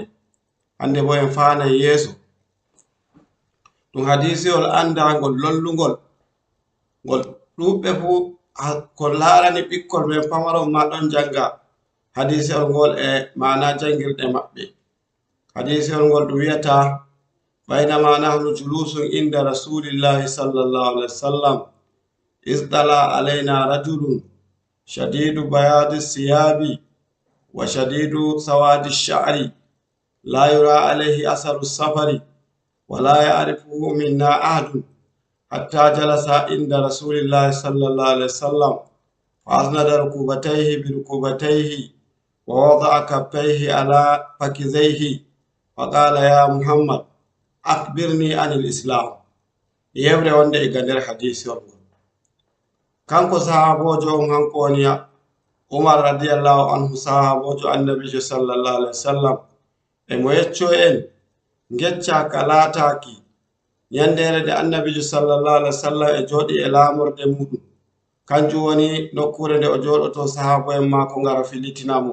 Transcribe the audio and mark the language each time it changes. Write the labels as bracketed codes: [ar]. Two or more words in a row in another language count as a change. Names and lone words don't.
[ff] Hande bo en faanay yeeso ɗum hadisewol andangol lollungol ngol ɗuɓɓe fu ko larani ɓikkol men pamaron ma ɗon janga hadisewol ngol e mana jangirɗe maɓɓe. Hadisewol ngol ɗum wiyata [ar] بينما نحن جلوس عند رسول الله صلى الله عليه وسلم إذ طلع علينا رجل شديد بياض الثياب وشديد سواد الشعر لا يرى عليه أثر السفر ولا يعرفه منا أحد حتى جلس عند رسول الله صلى الله عليه وسلم فأسند ركبتيه إلى ركبتيه ووضع كفيه على فخذيه فقال يا محمد أخبرني عن الإسلام. [ff] Yebre wonde e gander hadisi on kanko sahabojo on hanko woni Umar [ar] رضي الله عنه, [ff] sahabojo annabijo [ar] صلى الله عليه وسلم, [ff] e mo yecco en ngecca ka lataki yandere de annabijo [ar] صلى الله عليه وسلم [ff] e jodi e lamorde muɗum kanjum woni nokkure nde o joɗoto sahabo en mako ngara filitinamo.